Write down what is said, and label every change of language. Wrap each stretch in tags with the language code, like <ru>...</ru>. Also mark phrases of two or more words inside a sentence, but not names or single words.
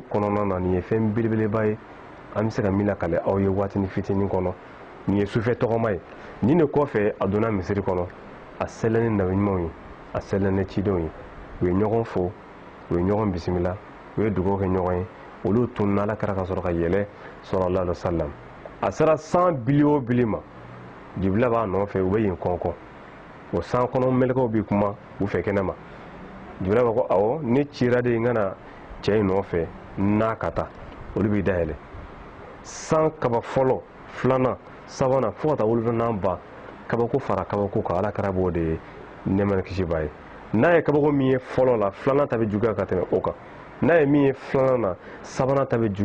<bm>kɔnɔna na nin ye fɛn belebeleba ye an bɛ se ka min lakale aw ye waatini fitinin kɔnɔ nin ye sufɛ tɔgɔma ye nin de kɔfɛ a donna misiri kɔnɔ a sɛlɛn ni nabiɲumanw ye a sɛlɛn ni cidenw ye u ye ɲɔgɔn fo u ye ɲɔgɔn bisimila u ye dugawu kɛ ɲɔgɔn ye olu tununa ala kɛra ka sɔrɔ ka yɛlɛ</bm> <ar>صلى الله عليه وسلم</ar> <bm>a sera 100 bili o bili ma jibila b'a nɔfɛ u bɛ yen kɔnkɔn o san kɔnɔ mɛlɛkɛw bɛ kuma u fɛ kɛnɛ ma jibila b'a ko awɔ ne cira de n kana cɛ in nɔfɛ n'a ka taa olu b'i dayɛlɛ san kaba fɔlɔ filanan sabanan fo ka taa wolonfilanan ban kabako fara kabako kan ala kɛra b'o de ye ne mana kisi b'a ye n'a ye kabako min ye fɔlɔ la filanan ta bɛ juguya ka tɛmɛ o kan n'a ye min ye filanan na sabanan ta bɛ</bm>